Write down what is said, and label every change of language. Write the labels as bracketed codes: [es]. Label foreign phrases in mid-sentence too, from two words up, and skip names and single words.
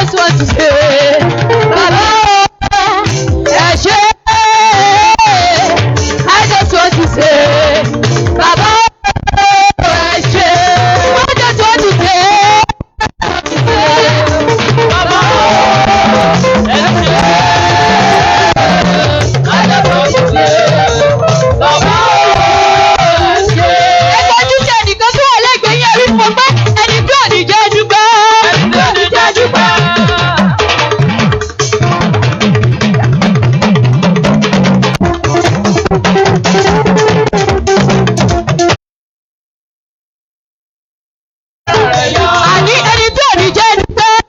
[yo] ti ṣe. Bàbá ẹ ṣé. [en] I just want to say, [yo] Baba ẹ ṣé. [en] I just want to say, [yo] Baba ẹ ṣé. [en] I just want to say, [yo] Baba ẹ ṣé. Ẹgbẹ́ ojúṣe nìkan tó wà lẹ́gbẹ̀ẹ́ yẹn rí fún pé ẹni tí ò ní jẹ́ dúpẹ́. Ẹni tí ò ní jẹ́ dúpẹ́. Àní ẹni tí ò ní jẹ́ dúpẹ́.